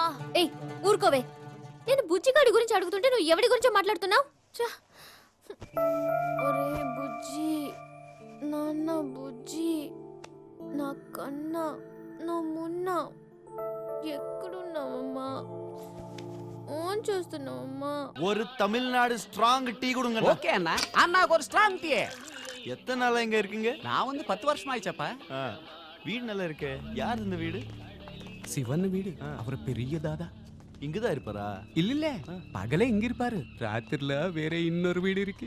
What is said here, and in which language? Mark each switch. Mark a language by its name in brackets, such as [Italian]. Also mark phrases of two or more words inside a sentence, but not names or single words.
[Telugu] ఏయ్ ఊరుకోవే, నేను బుజ్జిగాడి గురించి అడుగుతుంటే నువ్వు ఎవడి గురించో మాట్లాడుతున్నావు? ఒరే బుజ్జి, నాన్న బుజ్జి, నా కన్నా నా మున్న ఎక్కడున్నావమ్మా? ఓన్ చూస్తున్నావమ్మా? [Tamil] ஒரு தமிழ்நாடு [English] strong tea [Tamil] கொடுங்க. ஓகே அண்ணா, அண்ணாக்கு ஒரு [English] strong tea. [Tamil] எத்தனை நாளா இங்க இருக்கீங்க? நான் வந்து 10 வருஷமா ஆயிச்சப்பா. வீடு நல்லா இருக்கே. யார் இந்த வீடு? சிவன் வீடு. அவர் பெரிய தாதா. இங்கதான் இருப்பாரா? இல்ல, பகலே இங்க இருப்பாரு, ராத்திரில வேற இன்னொரு வீடு இருக்கு.